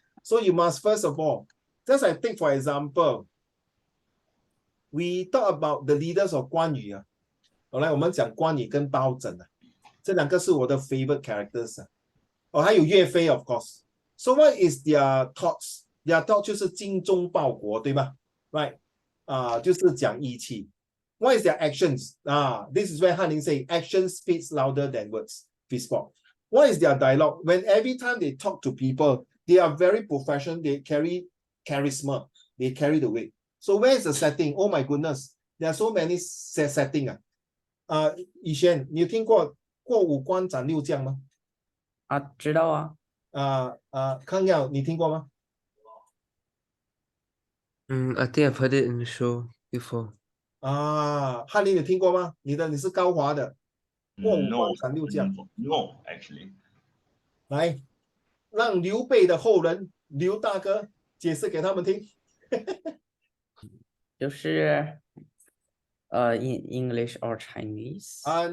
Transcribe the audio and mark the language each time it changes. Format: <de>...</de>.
<en>So you must, first of all, just I take for example, we talk about the leaders of 关羽</en> <zh>后来我们讲关羽跟包拯这两个是我的</zh> <en>favorite characters</en> <zh>还有岳飞</zh> <en>of course. So what is their thoughts? Their thought</en> <zh>就是精忠报国，对吗？</zh> <en>Right?</en> <zh>就是讲义气。</zh> <en>What is their actions? This is where Hanning say action speaks louder than words. What is their dialogue? When every time they talk to people, they are very professional. They carry charisma. they carry the weight. So where is the setting? Oh my goodness, there are so many setting 啊。</en> <zh>以前你有听过过五关斩六将吗？啊，知道啊。康耀你听过吗？</zh> <en>I think I've heard it in the show before.</en> <zh>翰林有听过吗？你是高华的过五关斩六将。</zh> <en>No, actually.</en> <zh>来，让刘备的后人刘大哥解释给他们听。就是</zh> <en>in English or Chinese。</en>